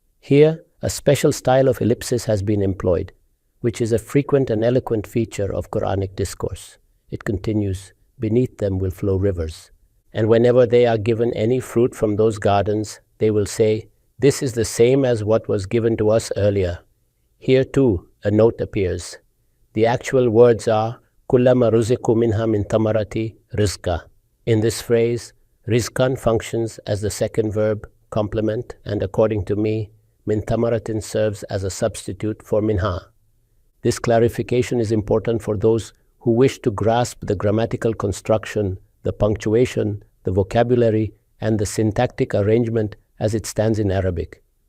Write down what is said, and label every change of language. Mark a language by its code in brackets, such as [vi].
[en] Here, a special style of ellipsis has been employed, which is a frequent and eloquent feature of Quranic discourse. It continues, beneath them will flow rivers. And whenever they are given any fruit from those gardens, they will say, this is the same as what was given to us earlier. Here too, a note appears. The actual words are, [ar] كُلَّمَا رُزِقُوا مِنْهَا مِنْ ثَمَرَةِ رِزْقًا. [en] In this phrase, rizqan functions as the second verb, complement, and according to me, min thamaratin serves as a substitute for minha. This clarification is important for those who wish to grasp the grammatical construction, the punctuation, the vocabulary, and the syntactic arrangement as it stands in Arabic.